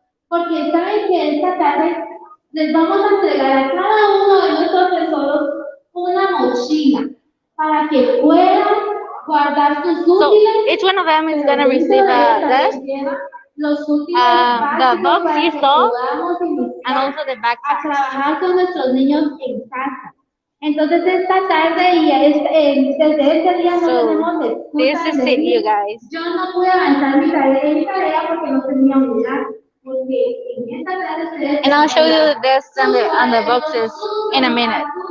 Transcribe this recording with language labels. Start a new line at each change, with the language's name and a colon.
Spanish: Porque saben que esta tarde les vamos a entregar a cada uno de nuestros tesoros una mochila para que puedan guardar sus útiles.
English: So each one of them is gonna receive a desk, the box you saw, and also the backpack.
Spanish: Trabajar con nuestros niños en casa. Entonces esta tarde y desde este día no tenemos excusa.
English: This is it, you guys.
Spanish: Yo no pude avanzar mi tarea porque no tenía unidad.
English: And I'll show you the desks and the boxes in a minute.